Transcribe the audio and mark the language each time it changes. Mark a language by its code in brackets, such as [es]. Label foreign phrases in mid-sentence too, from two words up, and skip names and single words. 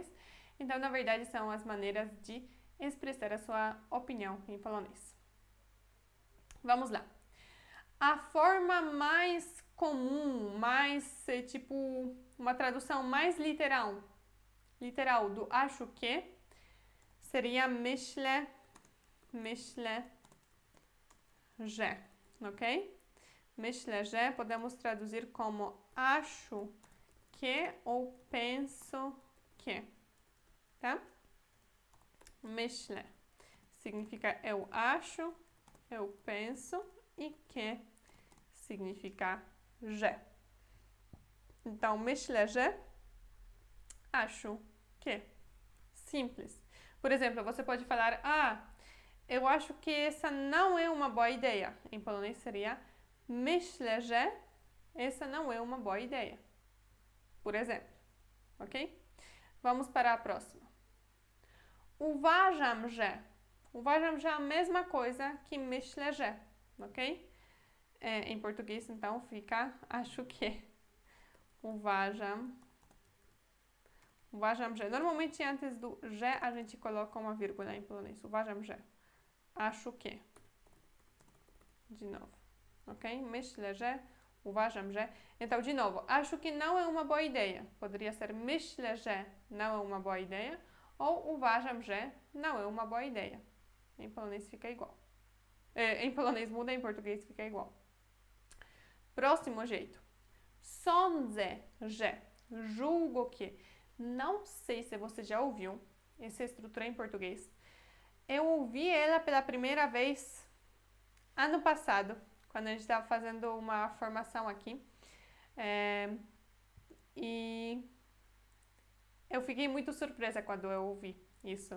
[pt] Então, na verdade, são as maneiras de expressar a sua opinião em polonês. Vamos lá. A forma mais comum, tipo, uma tradução mais literal do acho que seria [pl] myślę, że, [pt] ok? [pl] Myślę, że [pt] podemos traduzir como acho que ou penso que, tá? Myślę significa eu acho, eu penso e que significa że. [pl] Então, myślę, że, [pt] acho que. Simples. Por exemplo, você pode falar, eu acho que essa não é uma boa ideia. Em polonês seria [pl] myślę, że [pt] essa não é uma boa ideia. Por exemplo, ok? Vamos para a próxima. [pl] Uważam, że. Uważam, że [pt] é a mesma coisa que [pl] myślę, że, [pt] ok? Em português, então, fica acho que. [pl] Uważam, że. [pt] Normalmente, antes do że, a gente coloca uma vírgula em polonês. [pl] Uważam, że. [pt] Acho que. De novo, [pl] ok? Myślę, że. Uważam, że. [pt] Então, de novo, acho que não é uma boa ideia. Poderia ser [pl] myślę, że [pt] não é uma boa ideia. Ou [pl] uważam, że [pt] não é uma boa ideia. Em polonês fica igual. Em polonês muda, em português fica igual. Próximo jeito. [pl] Sądzę, że. [pt] Julgo que. Não sei se você já ouviu essa estrutura em português. Eu ouvi ela pela primeira vez ano passado, quando a gente estava fazendo uma formação aqui. E eu fiquei muito surpresa quando eu ouvi isso.